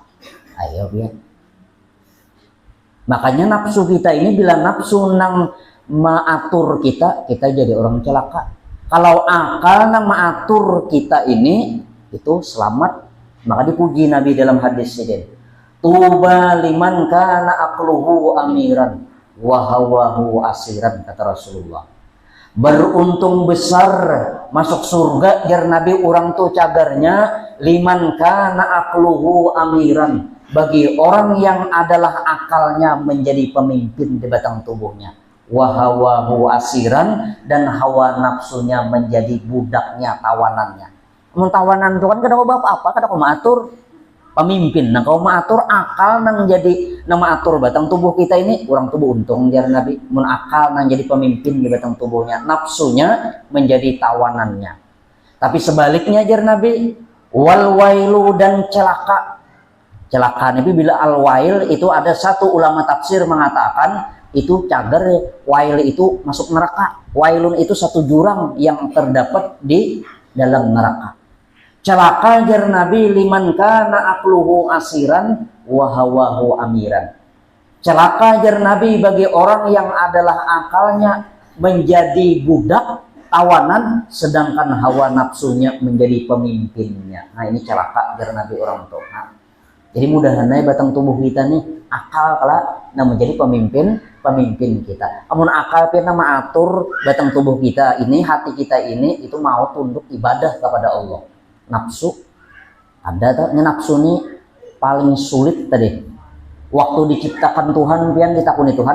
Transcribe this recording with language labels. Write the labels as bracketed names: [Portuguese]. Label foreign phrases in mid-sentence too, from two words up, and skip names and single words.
[Indonesian] Ayo biar. [Banjar] Makanya nafsu kita ini, bila nafsu nang maatur kita jadi orang celaka. Kalau akal nang maatur kita ini, itu selamat. [Indonesian] Maka dipuji Nabi dalam hadis ini. [Arabic] Tuba liman kana aqluhu amiran wa hawahu asiran, [Indonesian] kata Rasulullah. [Banjar] Beruntung besar masuk surga jar Nabi orang tuh cagarnya, [Arabic] liman kana aqluhu amiran, [Indonesian] bagi orang yang adalah akalnya menjadi pemimpin di batang tubuhnya, [Arabic] wahawahu asiran, [Indonesian] dan hawa nafsunya menjadi budaknya, tawanannya. [Banjar] Tawanan itu kan kada kau apa, kada kau maatur pemimpin, nah kau maatur akal nang jadi nama atur batang tubuh kita ini, orang tubuh untung jar Nabi, mun akal nang jadi pemimpin di batang tubuhnya, nafsunya menjadi tawanannya. Tapi sebaliknya jar Nabi, [Arabic] wal wailu, [Banjar] dan celaka. [Indonesian] Celaka Nabi bila al-wail itu ada satu ulama tafsir mengatakan itu cagar, wail itu masuk neraka. Wailun itu satu jurang yang terdapat di dalam neraka. [Banjar] Celaka jar Nabi, [Arabic] liman kana aqluhu asiran wa hawahu amiran. [Banjar] Celaka jar Nabi bagi orang yang adalah akalnya menjadi budak, tawanan, sedangkan hawa nafsunya menjadi pemimpinnya. Nah, ini celaka jar Nabi orang tua. Jadi mudah-mudahan batang tubuh kita nih akal kala nah menjadi pemimpin kita. Amun akal pina maatur batang tubuh kita ini, hati kita ini itu mau tunduk ibadah kepada Allah. Nafsu ada tak? Nafsu ini paling sulit tadi. Waktu diciptakan Tuhan pian ditakuni Tuhan.